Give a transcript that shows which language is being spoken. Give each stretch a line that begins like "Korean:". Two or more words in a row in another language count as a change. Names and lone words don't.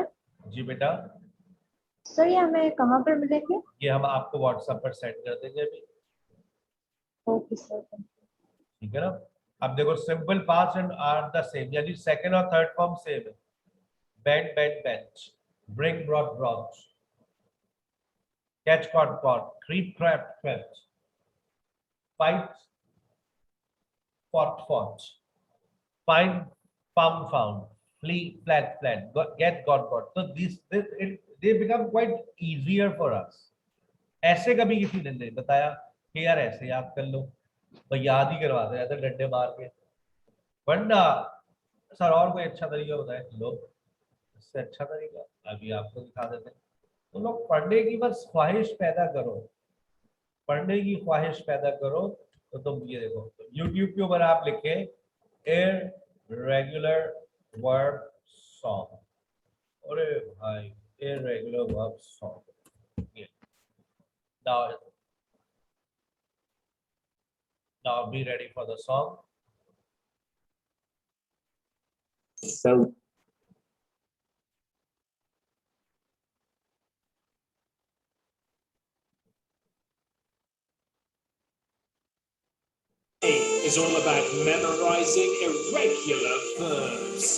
Hindi: जी बेटा। सर ये हमें कहाँ पर मिलेंगे? ये हम आपको व्हाट्सएप पर सेंड कर देंगे अभी। ओके सर, ठीक है ना। अब देखो,
English: simple past and are the same,
Hindi: यानी सेकंड और
English: third form same
Hindi: है।
English: bend, bend, bench, bring, brought, brought, catch, caught, caught, creep, crept, crept, fight, fought, fought, find, found, found, flee, fled, fled, get, got, so they become quite easier for us।
Hindi: ऐसे कभी किसी ने नहीं बताया कि यार ऐसे याद कर लो, तो याद ही करवाते रहते डंडे मार के, वरना सर और कोई अच्छा तरीका बताए। लो, इससे अच्छा तरीका अभी आपको दिखा देते हैं। तो लोग पढ़ने की बस ख्वाहिश पैदा करो, पढ़ने की ख्वाहिश पैदा करो। तो तुम ये देखो, YouTube के ऊपर आप लिखे
English: irregular verb song,
Hindi: अरे भाई
English: irregular verb song। Now be ready for the song. So is all about memorizing irregular verbs.